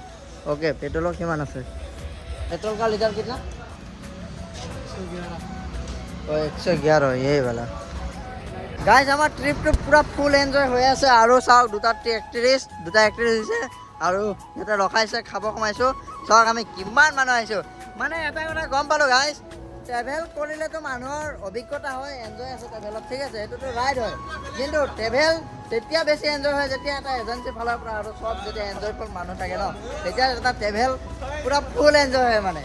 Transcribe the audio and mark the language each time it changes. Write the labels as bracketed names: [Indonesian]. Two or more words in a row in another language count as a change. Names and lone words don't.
[Assamese] অ'কে, পেট্ৰলৰ কিমান আছে? [Hindi] पेट्रोल का लीटर कितना? 111 ये वाला। [Assamese] गाइस আমাৰ ট্ৰিপটো পুৰা [English] full enjoy [Assamese] হৈ আছে, আৰু চাওক 2টা 31 হৈছে, আৰু এটা ৰখাইছে খাব সোমাইছোঁ। চাওক আমি কিমান মানুহ আহিছোঁ, মানে এটা কথা গম পালোঁ গাইজ, ট্ৰেভেল কৰিলেতো মানুহৰ অভিজ্ঞতা হয়, এনজয় আছে ট্ৰেভেলত, ঠিক আছে, সেইটোতো ৰাইড হয়, কিন্তু ট্ৰেভেল তেতিয়া বেছি এনজয় হয় যেতিয়া এটা এজেঞ্চিৰ ফালৰ পৰা আৰু চব যেতিয়া এনজয়ফুল মানুহ থাকে ন, তেতিয়া এটা ট্ৰেভেল পুৰা [English] full enjoy [Assamese] হয় মানে।